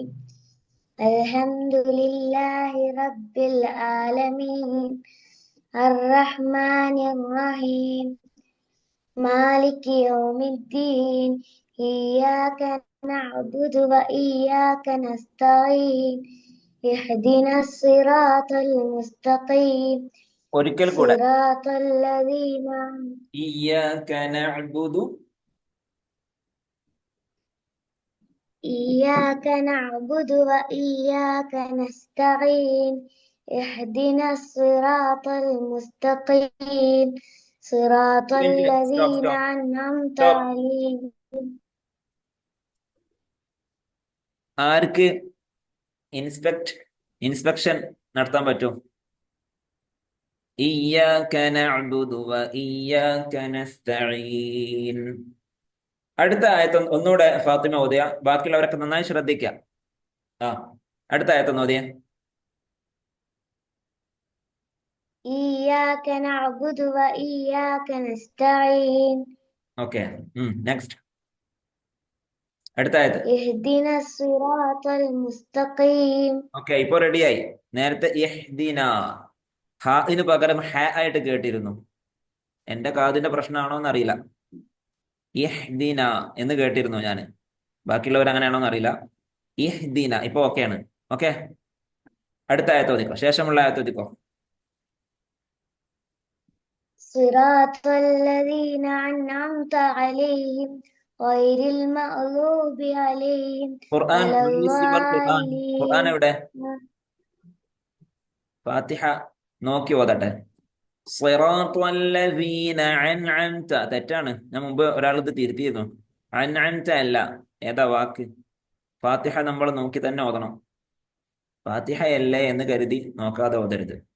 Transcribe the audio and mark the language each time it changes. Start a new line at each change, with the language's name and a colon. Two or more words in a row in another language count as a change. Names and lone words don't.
Arabic: الحمد لله رب العالمين الرحمن الرحيم مالك يوم الدين. إياك نعبد وإياك نستعين. اهدنا الصراط المستقيم
Malayalam: ഒരിക്കൽ കൂടെ
Arabic: صراط الذين إياك نعبد إياك نعبد وإياك نستعين. اهدنا الصراط المستقيم صراط
Malayalam: സ്റ്റോപ്പ്
Arabic: الذين
Malayalam: സ്റ്റോപ്പ്
Arabic: أنعمت
Malayalam: സ്റ്റോപ്പ്.
Arabic: عليهم.
Malayalam: ആർക്ക് ഇൻസ്പെക്ഷൻ നടത്താൻ പറ്റും?
Arabic: إياك نعبد وإياك نستعين.
Malayalam: അടുത്ത ആയത്ത് ഒന്നുകൂടെ ഫാത്തിമ ഓതിയ, ബാക്കിയുള്ളവരൊക്കെ നന്നായി ശ്രദ്ധിക്കാം. അടുത്ത ആയത്ത് ഓതിയ.
Arabic: إياك نعبد وإياك نستعين.
English: okay, next.
Malayalam: അടുത്ത ആയത്ത്.
Arabic: اهدنا الصراط المستقيم.
Malayalam: ഓക്കെ, ഇപ്പൊ റെഡിയായി. നേരത്തെ ഇഹ്ദിന ഹാഇന് പകരം ഹ ആയിട്ട് കേട്ടിരുന്നു. എന്റെ കാതിന്റെ പ്രശ്നമാണോ എന്നറിയില്ല. ഇഹ്ദിന എന്ന് കേട്ടിരുന്നു ഞാൻ. ബാക്കിയുള്ളവർ അങ്ങനെയാണോ എന്നറിയില്ല. ഇഹ്ദിന ഇപ്പൊ ഓക്കെയാണ്. ഓക്കെ, അടുത്ത ആയത്ത് ഓതിക്കോ, ശേഷമുള്ള ആയത്ത് ഓതിക്കോ.
Arabic: صراط الذين أنعمت عليهم غير المغضوب عليهم
Malayalam: ഖുർആൻ
Arabic: ولا
Malayalam: ഖുർആൻ
Arabic: الضالين.
Malayalam: എവിടെ? ഫാത്തിഹ നോക്കി ഓതട്ടെ.
Arabic: صراط الذين أنعمت
Malayalam: തെറ്റാണ്. ഞാൻ മുമ്പ് ഒരാൾ ഇത് തിരുത്തിയിരുന്നു. അൻഅംത അല്ല, ഏതാ വാക്ക്? ഫാത്തിഹ നമ്മൾ നോക്കി തന്നെ ഓതണം. ഫാത്തിഹ അല്ലേ എന്ന് കരുതി നോക്കാതെ ഓതരുത്.